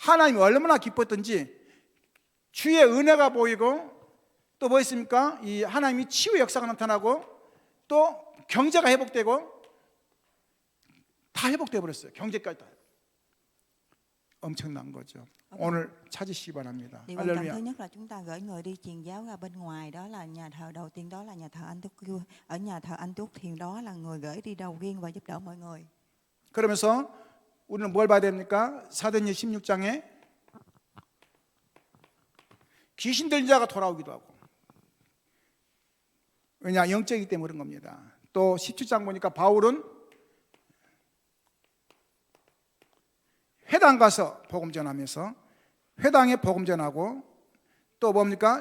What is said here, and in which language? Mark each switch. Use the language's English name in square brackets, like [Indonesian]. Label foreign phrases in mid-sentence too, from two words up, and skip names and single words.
[Korean] 하나님이 얼마나 기뻤던지 주의 은혜가 보이고 또 뭐 있습니까? 이 하나님이 치유의 역사가 나타나고 또 경제가 회복되고 다 회복돼 버렸어요. 경제까지 다. 엄청난 거죠. 오늘 찾으시기 바랍니다. [Vietnamese] Điều quan trọng thứ [Korean] 할렐루야. [Vietnamese] nhất là chúng ta gửi người đi truyền giáo ra bên ngoài, đó là nhà thờ đầu tiên, đó là nhà thờ Anh Túc. Ở nhà thờ Anh Túc thì đó là người gửi đi đầu tiên và giúp đỡ mọi người. [Korean] 그러면서 우리는 뭘 봐야 됩니까? 사도행전 16장에 귀신 들린 자가 돌아오기도 하고, 왜냐 영적이기 때문에 그런 겁니다. 또 17장 보니까 바울은 회당 가서 복음 전하면서 회당에 복음 전하고 또 뭡니까?